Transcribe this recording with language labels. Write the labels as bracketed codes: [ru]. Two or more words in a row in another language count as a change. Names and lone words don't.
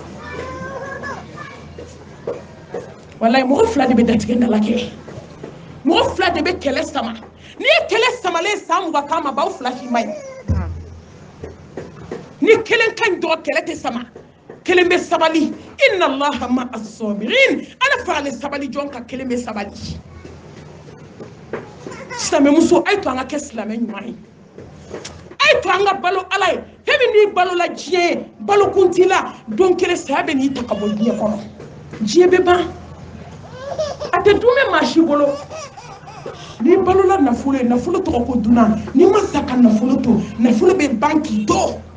[bm] wallahi mɔgɔ fila de bɛ datigɛndala kɛ mɔgɔ fila de bɛ kɛlɛ sama n'i ye kɛlɛ samalen san 20 k'a ma baw fila si ma ɲi ni kelen ka ɲi dɔrɔn kɛlɛ tɛ sama kelen bɛ sabali [ar] إن الله مع الصابرين [bm] ala faralen sabali jɔn ka kelen bɛ sabali silamɛ muso a ye to an ka kɛ silamɛ ɲuman ye a ye to an ka balo ala ye fɛn min n'i balola diɲɛ balokun t'i la don kelen saya bɛ n'i ta ka bɔ diɲɛ kɔnɔ diɲɛ bɛ ban a tɛ dun bɛ maa si bolo n'i balola nafolo ye nafolo tɔgɔ ko dunan n'i ma sa ka nafolo to nafolo bɛ ban k'i to